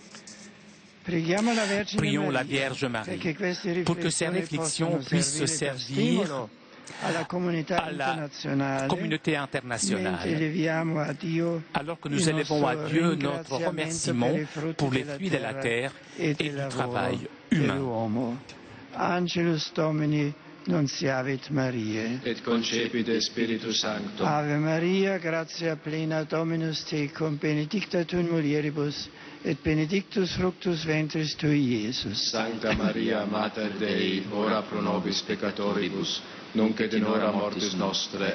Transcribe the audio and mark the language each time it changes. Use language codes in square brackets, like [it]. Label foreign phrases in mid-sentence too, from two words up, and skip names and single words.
[fr] Prions la Vierge Marie pour que ces réflexions puissent servir à la communauté internationale, alors que nous élevons à Dieu notre remerciement pour les fruits de la terre et du travail humain. [la] Angelus Domini, nunciavit Mariae. Et concepite Spiritus Sancto. Ave Maria, gratia plena Dominus tecum, benedicta tu in mulieribus, et benedictus fructus ventris tui, Iesus. Sancta Maria, Mater Dei, ora pro nobis peccatoribus, nunc et in hora mortis nostre.